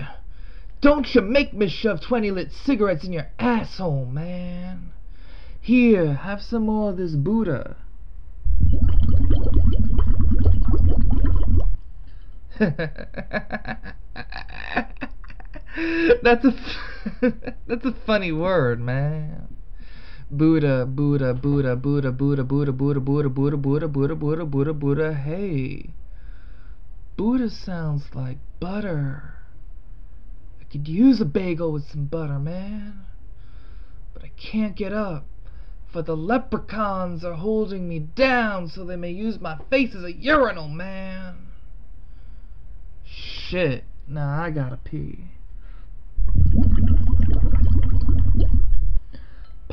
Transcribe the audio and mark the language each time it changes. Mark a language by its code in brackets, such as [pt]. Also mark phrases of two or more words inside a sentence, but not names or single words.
[en] Don't you make me shove 20 lit cigarettes in your asshole, man. Here, have some more of this Buddha. That's a funny word, man. Buddha, Buddha, Buddha, Buddha, Buddha, Buddha, Buddha, Buddha, Buddha, Buddha, Buddha, Buddha, Buddha, Buddha, hey. Buddha sounds like butter. I could use a bagel with some butter, man. But I can't get up, for the leprechauns are holding me down so they may use my face as a urinal, man. Shit, nah, I gotta pee.